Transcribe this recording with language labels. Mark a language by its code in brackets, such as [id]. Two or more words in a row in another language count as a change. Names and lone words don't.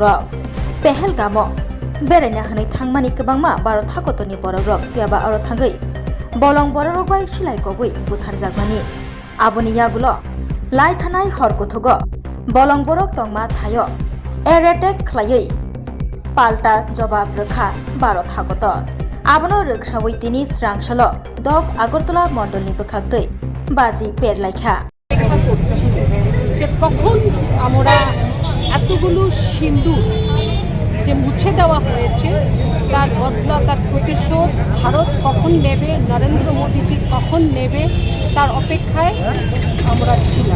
[brx] पेहेलगामो बेरायना हनै थांमानि गोबांमा भारत हाकतनि बररक याबा आरो थांगै बलं बररक बाय सिलाय कगै बुथारजागमानि आबनि यागुलो लाइथानाय हरकुथुग बलं बरक तंमा थायो [en] air attack [brx] खालायै पाल्टा जवाब रोखा भारत हाकतर आबनो रोखसावै तिनि स्रांसल दग आगरतला मंडलनि बोखागदै बाजी पेरलायखा [bn] করছি যে কখন আমরা এতগুলো সিন্দুর যে মুছে দেওয়া হয়েছে তার বদলা তার প্রতিশোধ ভারত কখন নেবে, নরেন্দ্র মোদীজি কখন নেবে তার অপেক্ষায় আমরা ছিলাম।